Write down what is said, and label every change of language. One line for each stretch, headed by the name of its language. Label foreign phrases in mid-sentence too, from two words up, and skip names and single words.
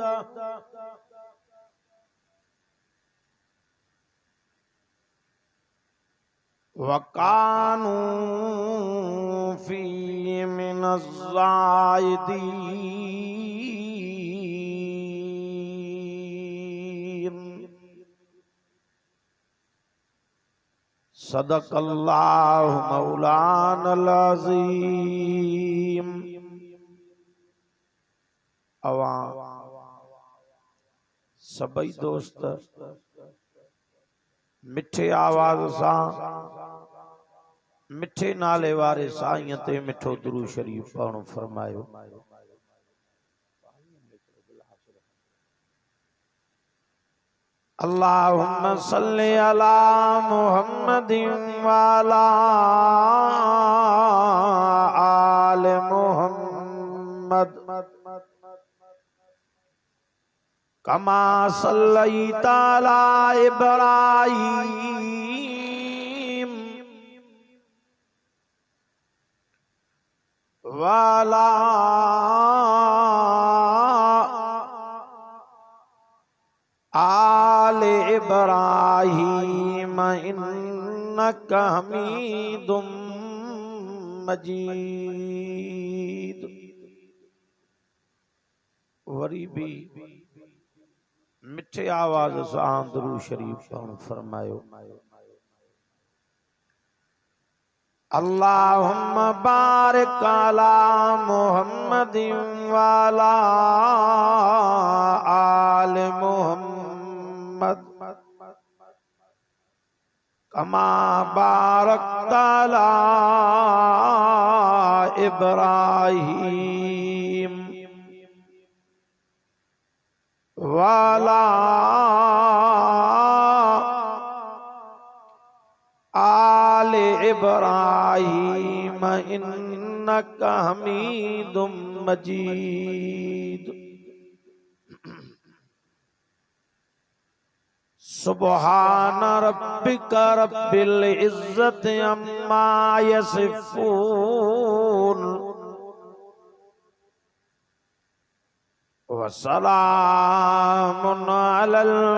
Arabic: وكانوا في من الزاهدين صدق الله مولانا العظيم.
Sindhi: अवां सभई दोस्त मिठे आवाज़ सां मिठे नाले वारे साईं ते मिठो दुरूद शरीफ पढ़णु फरमायो।
Arabic: اللهم صل على محمد وعلى آل محمد كما صليت على إبراهيم وعلى آل إبراهيم إنك حميد مجيد.
Sindhi: वरी भी मिठे आवाज़ सां दुरूद शरीफ पढ़णु फरमायो।
Arabic: اللهم بارك على محمد وعلى آل محمد كما باركت على إبراهيم وعلى آل إبراهيم إنك حميد مجيد. سبحان ربك رب العزة عما يصفون وسلام على